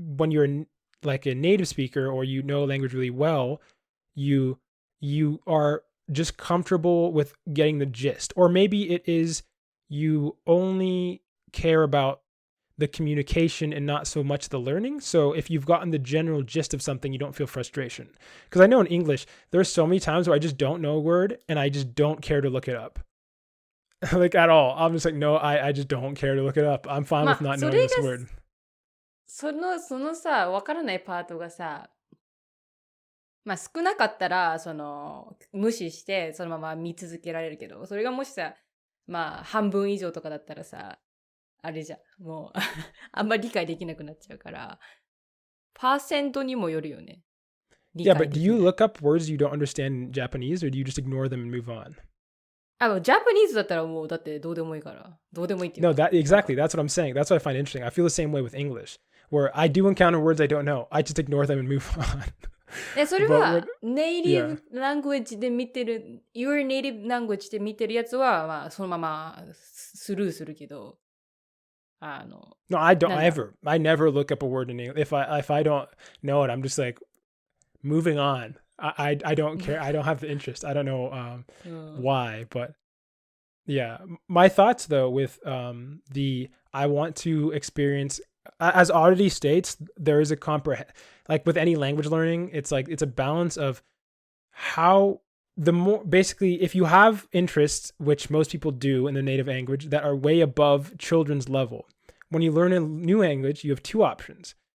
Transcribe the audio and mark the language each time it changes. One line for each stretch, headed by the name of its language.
English: you're like a native speaker or you know language really well, you are just comfortable with getting the gist, or maybe it is you only care about the communication and not so much the learning. So if you've gotten the general gist of something, you don't feel frustration. Because I know in English, there's so many times where I just don't know a word and I just don't care to look it up. Like at all. I'm just like, no, I just don't care to look it up. I'm fine with not knowing this word.
Japanese: そのさ、わからないパートがさ、まあ少なかったら、無視して、そのまま見続けられるけど、それがもしさ、まあ半分以上とかだったらさ、あれじゃん。もう、あんまり理解できなくなっちゃうから、パーセントにもよるよね。
English: Yeah, but do you look up words you don't understand in Japanese, or do you just ignore them and move on?
Japanese: ジャパニーズだったらもうだってどうでもいいから。どうでもいいっていうか。
English: No, exactly. That's what I'm saying. That's what I find interesting. I feel the same way with English, where I do encounter words I don't know. I just ignore them and move on.
Japanese: それはネイティブラングエッジで見てる、
English: Your native language
Japanese: で見てるやつは、まあ、そのままスルーするけど、
English: No, I don't ever. I never look up a word in English. If I don't know it, I'm just like moving on. I don't care. I don't have the interest. I don't know why, but yeah. My thoughts though with I want to experience, as already states, there is a like with any language learning, it's a balance of how the more, basically, if you have interests, which most people do in their native language, that are way above children's level, when you learn a new language, you have two options.